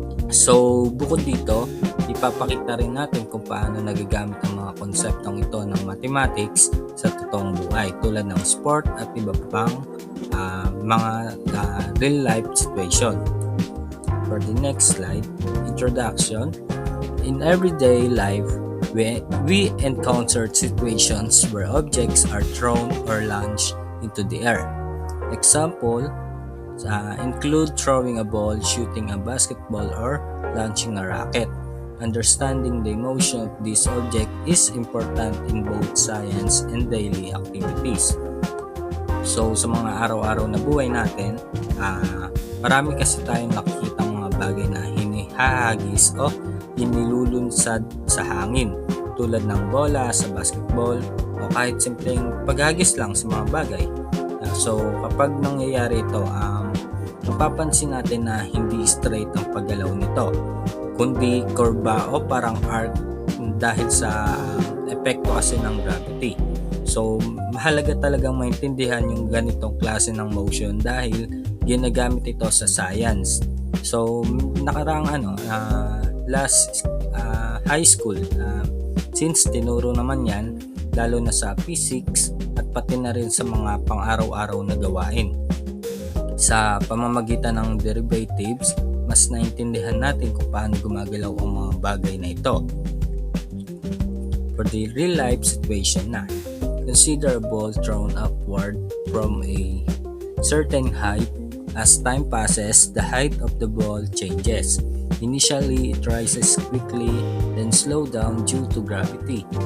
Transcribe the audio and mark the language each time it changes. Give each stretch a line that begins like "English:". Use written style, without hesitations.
Filipino: So, bukod dito, ipapakita rin natin kung paano nagagamit ang mga konseptong ito ng mathematics sa totoong buhay tulad ng sport at iba pang mga real-life situation.
English: For the next slide, introduction. In everyday life, we encounter situations where objects are thrown or launched into the air. Example include throwing a ball, shooting a basketball, or launching a rocket. Understanding the motion of this object is important in both science and daily activities.
Filipino: So sa mga araw-araw na buhay natin, marami kasi tayong nakikita mga bagay na hinihagis o inilulunsad sa hangin tulad ng bola sa basketball o kahit simpleng paghagis lang sa mga bagay. So kapag nangyayari ito, mapapansin natin na hindi straight ang paggalaw nito, kundi kurba o parang arc dahil sa epekto kasi ng gravity. So mahalaga talagang maintindihan yung ganitong klase ng motion dahil ginagamit ito sa science. So nakaraang last high school, since tinuro naman yan lalo na sa physics at pati na rin sa mga pang-araw-araw na gawain. Sa pamamagitan ng derivatives, mas naintindihan natin kung paano gumagalaw ang mga bagay na ito.
English: For the real life situation na, consider a ball thrown upward from a certain height. As time passes, the height of the ball changes. Initially, it rises quickly, then slow down due to gravity.